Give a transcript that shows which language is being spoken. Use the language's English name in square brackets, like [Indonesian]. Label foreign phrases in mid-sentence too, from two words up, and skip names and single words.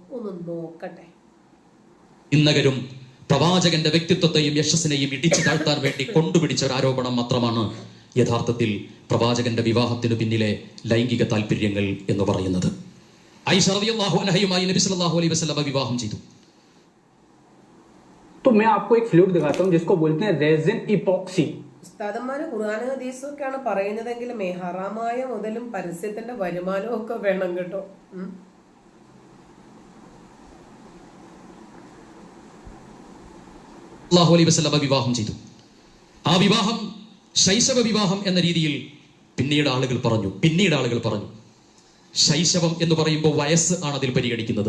[Malayalam] ഒന്ന് നോക്കട്ടെ. ഇന്നകരും പ്രവാചകന്റെ വ്യക്തിത്വത്തെയും യശസ്സിനെയും ഇടിച്ചു താഴ്ത്താൻ വേണ്ടി കൊണ്ടുപിടിച്ച ഒരു ആരോപണം മാത്രമാണ് യഥാർത്ഥത്തിൽ പ്രവാചകന്റെ വിവാഹത്തിന് പിന്നിലെ ലൈംഗിക താല്പര്യങ്ങൾ എന്ന് പറയുന്നത്. ആയിഷ [Arabic] رضي الله عنها [Malayalam] നബി [Arabic] صلى الله عليه وسلم [Malayalam] വിവാഹം ചെയ്തു. [Hindi] तो मैं आपको एक फ्लूइड दिखाता हूं जिसको बोलते हैं [English] resin epoxy. [Malayalam] ഉസ്താദന്മാര് ഖുർആനും ഹദീസും ഒക്കെയാണ് പറയുന്നതെങ്കിലും ഹറാമായ മുതലും പരസ്യത്തിന്റെ വരുമാനവും ഒക്കെ വേണം കേട്ടോ. [Arabic] صلى الله عليه وسلم [Malayalam] വിവാഹം ചെയ്തു. ആ വിവാഹം ശൈശവ വിവാഹം എന്ന രീതിയിൽ പിന്നീട് ആളുകൾ പറഞ്ഞു ശൈശവം എന്ന് പറയുമ്പോൾ വയസ്സ് ആണ് അതിൽ പരിഗണിക്കുന്നത്.